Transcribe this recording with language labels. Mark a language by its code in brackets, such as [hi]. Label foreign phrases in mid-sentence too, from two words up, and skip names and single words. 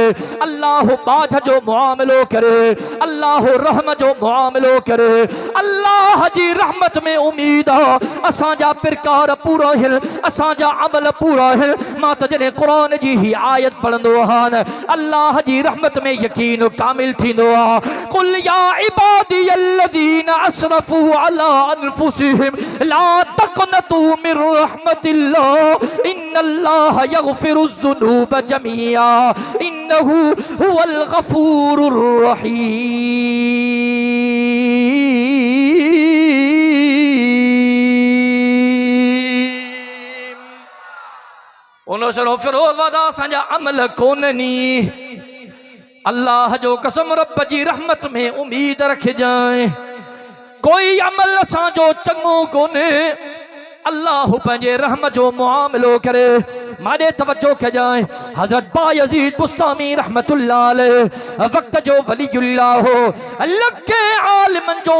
[sd] अल्लाह बाझ जो मुआमिलो करे अल्लाह रहम जो मुआमिलो करे अल्लाह जी रहमत में उम्मीद आहे असांजा पिरकार पूरा हिल असांजा अमल पूरा हिल मां त जॾहिं क़ुरान जी ही आयत पढ़ंदो आहियां अल्लाह जी रहमत में यकीन कामिल थींदो आहे [ar] قل يا عبادي الذين أسرفوا على أنفسهم لا تقنطوا من رحمة الله إن الله يغفر الذنوب جميعا إنه هو الغفور [sd] रहीम उनशरो फिरोज़ वादा असांजा अमल कोन्हनि अल्लाह जो कसम रब जी रहमत में उम्मीद रखजांइ कोई अमल असांजो चङो कोन्हे अल्लाह पंहिंजे रहम जो मुआमिलो करे माॾे तवज्जो कजांइ हज़रत बायजीद बुस्तामी [ar] رحمة الله عليه [sd] वक्त जो वलीउल्लाह हो लखे आलिमन जो